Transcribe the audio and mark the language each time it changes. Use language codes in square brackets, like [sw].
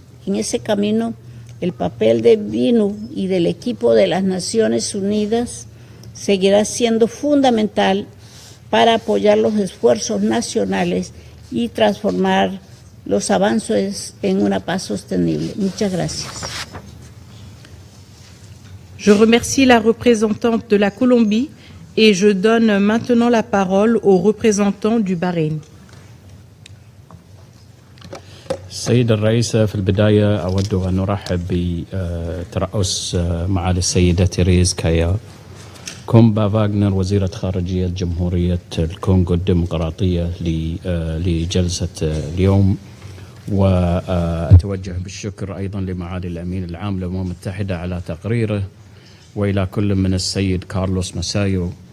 [es] En ese camino, el papel de VIVO y del equipo de las Naciones Unidas seguirá siendo fundamental para apoyar los esfuerzos nacionales y transformar los avances en una paz sostenible. Muchas gracias. [fr] Je remercie la représentante de la Colombie et je donne maintenant la parole au représentant du Bahreïn. [ar] السيدة الرئيسة، في البداية أود أن أرحب بترأس معالي السيدة تيريز كايا كومبا فاغنر وزيرة خارجية جمهورية الكونغو الديمقراطية لجلسة اليوم، وأتوجه بالشكر أيضا لمعالي الأمين العام للأمم المتحدة على تقريره، وإلى كل من السيد كارلوس ماسايو